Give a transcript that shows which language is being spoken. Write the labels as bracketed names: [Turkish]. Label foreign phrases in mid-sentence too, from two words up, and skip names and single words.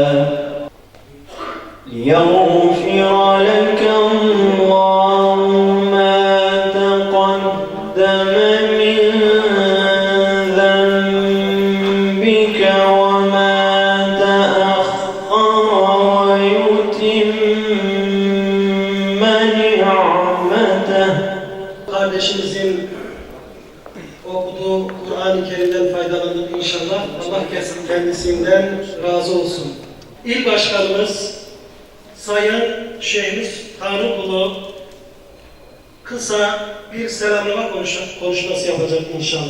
[Arabic] ليغفر لك الله ما تقدم من ذنبك وما تأخر ويتم نعمته. [Turkish] Kardeşimizin okuduğu Kur'an-ı Kerim'den faydalandık inşallah. Allah kendisinden razı olsun. İl Başkanımız Sayın Şeyhimiz Tanrıkulu kısa bir selamlama konuşması yapacak inşallah.